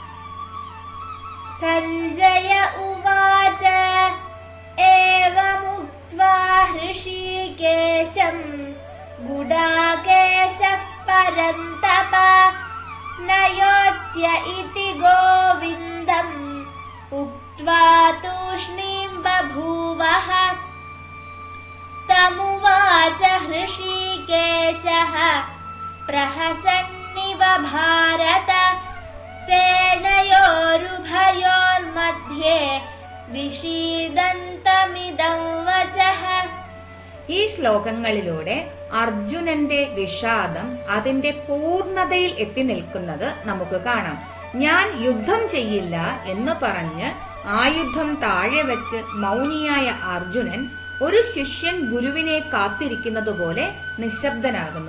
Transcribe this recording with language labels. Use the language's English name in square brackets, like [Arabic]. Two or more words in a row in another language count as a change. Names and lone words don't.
[Sanskrit] संजय उवाच एवमुक्त्वा हृषीकेशं गुडाकेशः परन्तप नयोत्स्य इति गोविन्दं उक्त्वा तूष्णीं बभूवः. उवाच हृषीकेशः प्रहसन्निव भारत सेनयोरुभयोर्मध्ये विषीदन्तमिदं वचः. [Malayalam] ഈ ശ്ലോകങ്ങളിലൂടെ അർജുനന്റെ വിഷാദം അതിന്റെ പൂർണ്ണതയിൽ എത്തി നിൽക്കുന്നത് നമുക്ക് കാണാം. ഞാൻ യുദ്ധം ചെയ്യില്ല എന്ന് പറഞ്ഞ് ആയുധം താഴെ വെച്ച് മൗനിയായ അർജുനൻ ഒരു ശിഷ്യൻ ഗുരുവിനെ കാത്തിരിക്കുന്നത് പോലെ നിശബ്ദനാകുന്നു.